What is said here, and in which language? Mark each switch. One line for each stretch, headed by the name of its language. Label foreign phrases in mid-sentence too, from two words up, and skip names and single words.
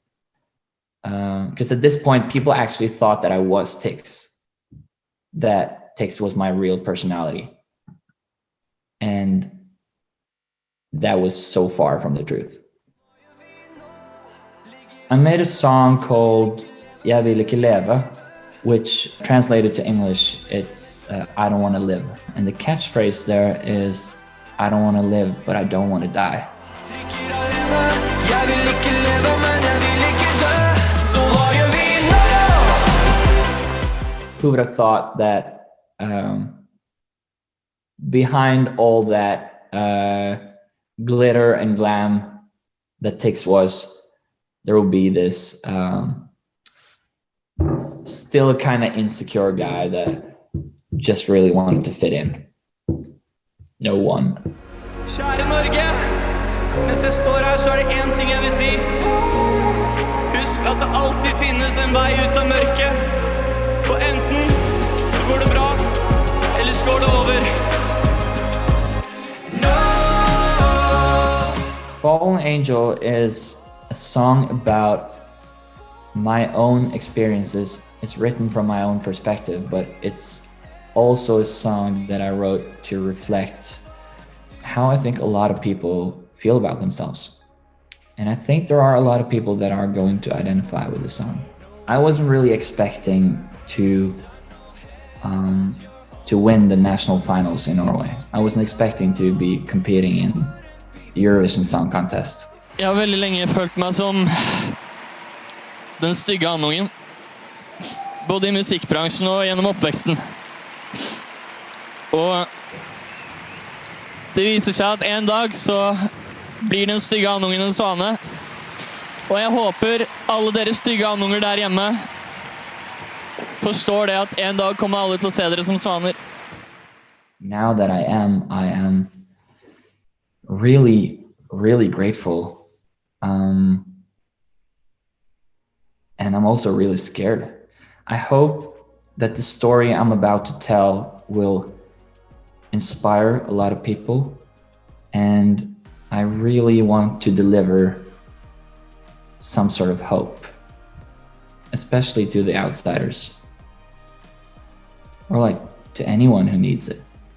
English: Because at this point, people actually thought that I was TIX, that TIX was my real personality. And that was so far from the truth. I made a song called Jeg vil ikke leve, which translated to English, it's I don't want to live. And the catchphrase there is, I don't want to live, but I don't want to die. Who would have thought that behind all that glitter and glam that TIX was, there will be this still kind of insecure guy that just really wanted to fit in. No one.
Norwegian: Kjære Norge, mens jeg står her så det en ting jeg vil si. Husk at det alltid finnes en vei ut av mørket. For enten så går det bra, eller så går det over.
English: No! Fallen Angel is a song about my own experiences. It's written from my own perspective, but it's also a song that I wrote to reflect how I think a lot of people feel about themselves. And I think there are a lot of people that are going to identify with the song. I wasn't really expecting to win the national finals in Norway. I wasn't expecting to be competing in the Eurovision Song Contest.
Norwegian: Jeg har veldig lenge følt meg som den stygge andungen. Både i musikkbransjen og gjennom oppveksten. Og det viser seg at en dag så blir den stygge andungen en svane. Og jeg håper alle dere stygge andunger der hjemme forstår det at en dag kommer alle til å se dere som svaner.
English: Now that I am really, really grateful. And I'm also really scared. I hope that the story I'm about to tell will inspire a lot of people, and I really want to deliver some sort of hope, especially to the outsiders, or like to anyone who needs it.